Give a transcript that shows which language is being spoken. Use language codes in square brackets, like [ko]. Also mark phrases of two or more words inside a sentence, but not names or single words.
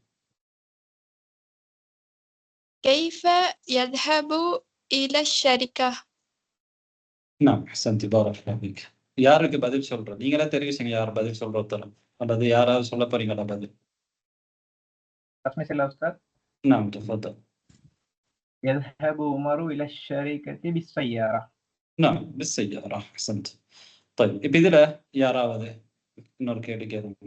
[ar] كيف يذهب إلى الشركة؟ نعم احسنتي بارك الله فيك. [ta] யாருக்கு பதில் சொல்றது? நீங்களே தெரிவு செய்யுங்க யார் பதில் சொல்றது, அல்லது யாராவது சொல்ல போறீங்களா பதில்? [ar] نعم تفضل. يذهب عمر إلى الشركة بالسيارة. نعم بالسيارة. احسنت. طيب [ta] இப்ப இதுல யாராவது இன்னொரு கேள்வி கேளுங்க.